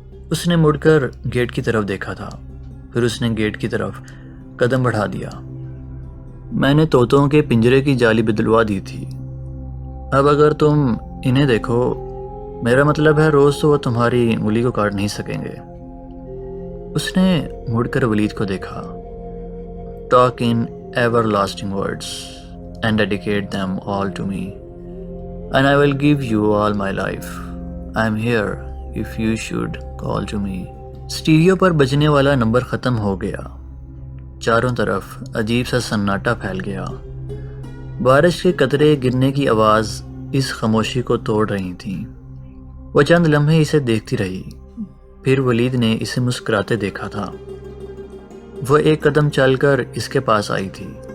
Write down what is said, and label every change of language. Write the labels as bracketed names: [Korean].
[Urdu] اس نے مڑ کر گیٹ کی طرف دیکھا تھا، پھر اس نے گیٹ کی طرف قدم بڑھا دیا۔ میں نے طوطوں کے پنجرے کی جالی بدلوا دی تھی، اب اگر تم انہیں دیکھو، میرا مطلب ہے روز تو وہ تمہاری انگلی کو کاٹ نہیں سکیں گے۔ اس نے مڑ کر ولید کو دیکھا۔ [English] Talk in everlasting words and dedicate them all to me, and I will give you all my life. I am here if you should call to me. [Urdu] Stereo پر بجنے والا نمبر ختم ہو گیا۔ چاروں طرف عجیب سا سناٹا پھیل گیا۔ بارش کے قطرے گرنے کی آواز اس خاموشی کو توڑ رہی تھی۔ وہ چند لمحے اسے دیکھتی رہی، پھر ولید نے اسے مسکراتے دیکھا تھا۔ وہ ایک قدم چل کر اس کے پاس آئی تھی۔